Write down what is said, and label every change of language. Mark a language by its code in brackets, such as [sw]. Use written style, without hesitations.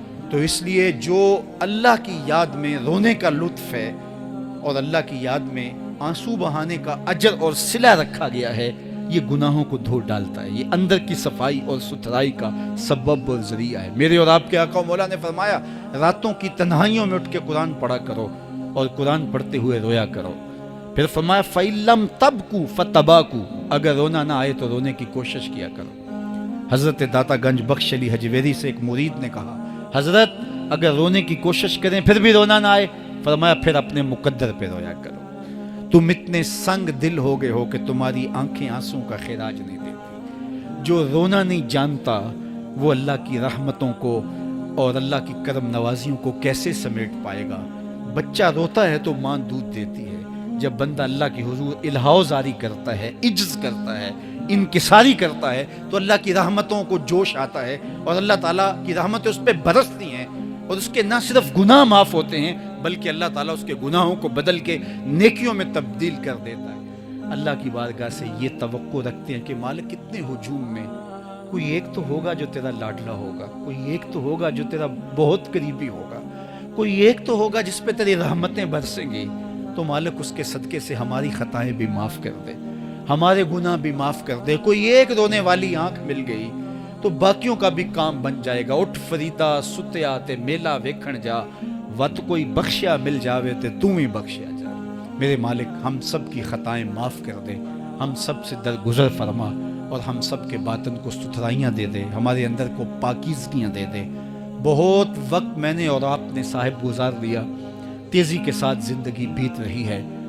[ur] تو اس لیے جو اللہ کی یاد میں رونے کا لطف ہے، اور اللہ کی یاد میں آنسو بہانے کا اجر اور صلہ رکھا گیا ہے، یہ گناہوں کو دھو ڈالتا ہے، یہ اندر کی صفائی اور ستھرائی کا سبب اور ذریعہ ہے۔ میرے اور آپ کے آقا مولا نے فرمایا راتوں کی تنہائیوں میں اٹھ کے قرآن پڑھا کرو، اور قرآن پڑھتے ہوئے رویا کرو۔ پھر فرمایا [ar] فَإِن لَمْ تَبْكُوا فَتَبَاكُوا، [ur] اگر رونا نہ آئے تو رونے کی کوشش کیا کرو۔ حضرت داتا گنج بخش علی حجویری سے ایک مرید نے کہا حضرت اگر رونے کی کوشش کریں پھر بھی رونا نہ آئے فرمایا پھر اپنے مقدر پہ رویا کرو. تم اتنے سنگ دل ہو گئے ہو کہ تمہاری آنکھیں آنسوں کا خراج نہیں دیتی. جو رونا نہیں جانتا وہ اللہ کی رحمتوں کو اور اللہ کی کرم نوازیوں کو کیسے سمیٹ پائے گا. بچہ روتا ہے تو ماں دودھ دیتی ہے. جب بندہ اللہ کے حضور الہاؤ زاری کرتا ہے، عجز کرتا ہے، انکساری کرتا ہے، تو اللہ کی رحمتوں کو جوش آتا ہے اور اللہ تعالیٰ کی رحمتیں اس پہ برستی ہیں اور اس کے نہ صرف گناہ معاف ہوتے ہیں بلکہ اللہ تعالیٰ اس کے گناہوں کو بدل کے نیکیوں میں تبدیل کر دیتا ہے. اللہ کی بارگاہ سے یہ توقع رکھتے ہیں کہ مالک کتنے ہجوم میں کوئی ایک تو ہوگا جو تیرا لاڈلا ہوگا، کوئی ایک تو ہوگا جو تیرا بہت قریبی ہوگا، کوئی ایک تو ہوگا جس پہ تیری رحمتیں برسیں گی. تو مالک اس کے صدقے سے ہماری خطائیں بھی معاف کر دے، ہمارے گناہ بھی معاف کر دے. کوئی ایک رونے والی آنکھ مل گئی تو باقیوں کا بھی کام بن جائے گا. [pa] اٹھ فریدا ستیا تے میلا ویکھن جا، وت کوئی بخشیا مل جاوے تے تو ہی بخشیا جا. [ur] میرے مالک ہم سب کی خطائیں معاف کر دے، ہم سب سے درگزر فرما اور ہم سب کے باطن کو ستھرائیاں دے دے، ہمارے اندر کو پاکیزگیاں دے دے. بہت وقت میں نے اور آپ نے صاحب گزار لیا، تیزی کے ساتھ زندگی بیت رہی ہے.